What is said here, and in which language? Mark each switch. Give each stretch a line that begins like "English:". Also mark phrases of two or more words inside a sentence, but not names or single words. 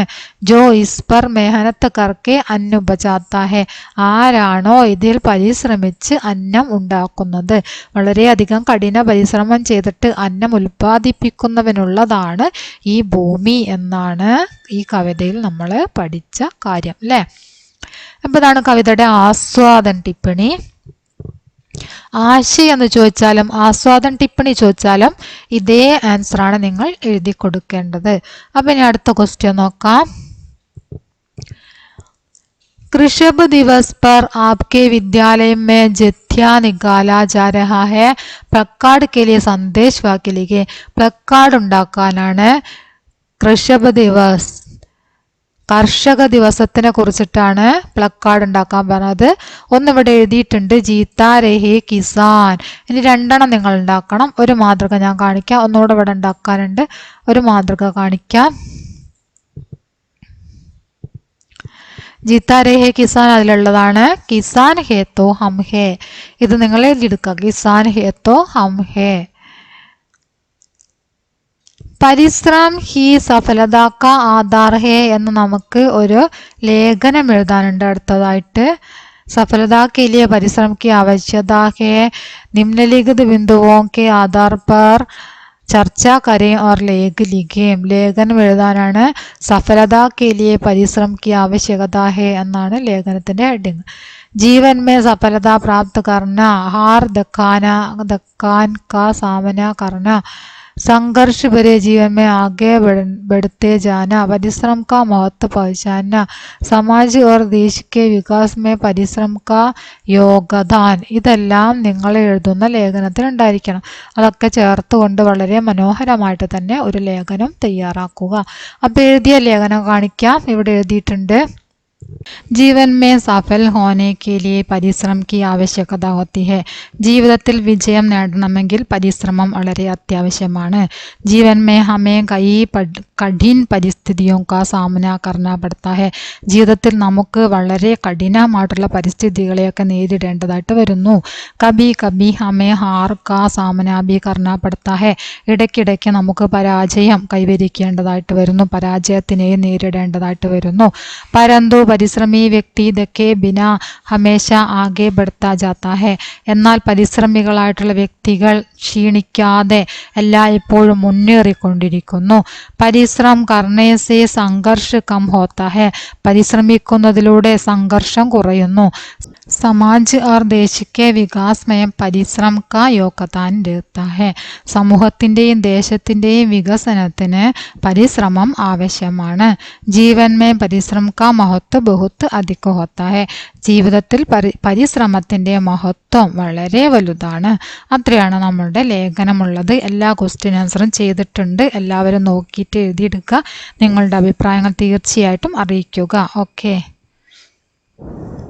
Hindi: जो इस पर मेहनत करके अन्न उपजाता है,
Malayalam: ആരാണോ ഇതിൽ പരിശ്രമിച്ച് അന്നം ഉണ്ടാക്കുന്നത്, വളരെയധികം കഠിന പരിശ്രമം ചെയ്തിട്ട് അന്നം ഉൽപ്പാദിപ്പിക്കുന്നവനുള്ളതാണ് ഈ ഭൂമി എന്നാണ് ഈ കവിതയിൽ നമ്മൾ പഠിച്ച കാര്യം അല്ലേ. അപ്പോൾ ഇതാണ് കവിതയുടെ
Hindi: आस्वादन टिप्पणी.
Malayalam: ആശയം എന്ന് ചോദിച്ചാലും
Hindi: आस्वादन टिप्पणी
Malayalam: ചോദിച്ചാലും ഇതേ ആൻസറാണ് നിങ്ങൾ എഴുതി കൊടുക്കേണ്ടത്. അപ്പം ഇനി അടുത്ത ക്വസ്റ്റ്യൻ നോക്കാം.
Hindi: कृषभ दिवस पर आपके विद्यालय में जत्था निकाला जा रहा है. प्लकार्ड के लिए संदेश वाक्य लिखे.
Malayalam: प्लकार्ड ഉണ്ടാക്കാനാണ്
Hindi: कृषभ दिवस,
Malayalam: കർഷക ദിവസത്തിനെ കുറിച്ചിട്ടാണ് പ്ലക്കാർഡ് ഉണ്ടാക്കാൻ പറഞ്ഞത്. ഒന്നിവിടെ എഴുതിയിട്ടുണ്ട്
Hindi: जीता रहे किसान.
Malayalam: ഇനി രണ്ടെണ്ണം നിങ്ങൾ ഉണ്ടാക്കണം. ഒരു മാതൃക ഞാൻ കാണിക്കാം, ഒന്നുകൂടെ ഇവിടെ ഉണ്ടാക്കാനുണ്ട്, ഒരു മാതൃക കാണിക്കാം.
Hindi: जीता रहे किसान
Malayalam: അതിലുള്ളതാണ്.
Hindi: किसान है तो हम है,
Malayalam: ഇത് നിങ്ങൾ എഴുതിയെടുക്കുക.
Hindi: किसान है तो हम है. परिश्रम ही सफलता का आधार है
Malayalam: എന്ന് നമുക്ക് ഒരു ലേഖനം എഴുതാനുണ്ട് അടുത്തതായിട്ട്.
Hindi: सफलता के लिए परिश्रम की आवश्यकता है. निम्नलिखित बिंदुओं के आधार पर चर्चा करें और लेख लिखें.
Malayalam: ലേഖനം എഴുതാനാണ്.
Hindi: सफलता के लिए परिश्रम की आवश्यकता है
Malayalam: എന്നാണ് ലേഖനത്തിന്റെ ഹെഡിങ്.
Hindi: जीवन में सफलता प्राप्त करना, हार धक्कान का सामना करना, संघर्ष भरे जीवन में आगे बढ़ते जाना, परिश्रम का महत्व पहचानना, समाज और देश के विकास में परिश्रम का योगदान.
Malayalam: ഇതെല്ലാം നിങ്ങൾ എഴുതുന്ന ലേഖനത്തിൽ ഉണ്ടായിരിക്കണം. അതൊക്കെ ചേർത്തുകൊണ്ട് വളരെ മനോഹരമായിട്ട് തന്നെ ഒരു ലേഖനം തയ്യാറാക്കുക. അപ്പോൾ എഴുതിയ ലേഖനം കാണിക്കാം. ഇവിടെ എഴുതിയിട്ടുണ്ട്.
Hindi: जीवन में सफल होने के लिए പരിശ്രമം की आवश्यकता होती है.
Malayalam: ജീവിതത്തിൽ വിജയം നേടണമെങ്കിൽ പരിശ്രമം വളരെ അത്യാവശ്യമാണ്.
Hindi: जीवन में हमें कई कठिन परिस्थितियों का सामना करना पड़ता है.
Malayalam: ജീവിതത്തിൽ നമുക്ക് വളരെ കഠിനമായിട്ടുള്ള പരിസ്ഥിതികളെയൊക്കെ നേരിടേണ്ടതായിട്ട് വരുന്നു.
Hindi: कभी कभी हमें हार का सामना भी करना पड़ता है.
Malayalam: ഇടയ്ക്കിടയ്ക്ക് നമുക്ക് പരാജയം കൈവരിക്കേണ്ടതായിട്ട് വരുന്നു, പരാജയത്തിനെ നേരിടേണ്ടതായിട്ട് വരുന്നു.
Hindi: परंतु परिश्रमी व्यक्ति इतोक्के बिना हमेशा आगे बढ़ता जाता है.
Malayalam: എന്നാൽ പരിശ്രമികളായിട്ടുള്ള വ്യക്തികൾ ക്ഷീണിക്കാതെ എല്ലായ്പ്പോഴും മുന്നേറിക്കൊണ്ടിരിക്കുന്നു.
Hindi: परिश्रम करने से संघर्ष कम होता है.
Malayalam: പരിശ്രമിക്കുന്നതിലൂടെ സംഘർഷം കുറയുന്നു.
Hindi: समाज और देश के विकास में പരിശ്രമം का योगदान रहता है.
Malayalam: സമൂഹത്തിൻ്റെയും ദേശത്തിൻ്റെയും വികസനത്തിന് പരിശ്രമം ആവശ്യമാണ്.
Hindi: ജീവൻ में പരിശ്രമം का महत्व बहुत अधिक होता है.
Malayalam: ജീവിതത്തിൽ പരിശ്രമത്തിൻ്റെ മഹത്വം വളരെ വലുതാണ്. അത്രയാണ് നമ്മളുടെ ലേഖനമുള്ളത്. എല്ലാ
English: question answer
Malayalam: ചെയ്തിട്ടുണ്ട്. എല്ലാവരും നോക്കിയിട്ട് എഴുതിയെടുക്കുക. നിങ്ങളുടെ അഭിപ്രായങ്ങൾ തീർച്ചയായിട്ടും അറിയിക്കുക. ഓക്കെ.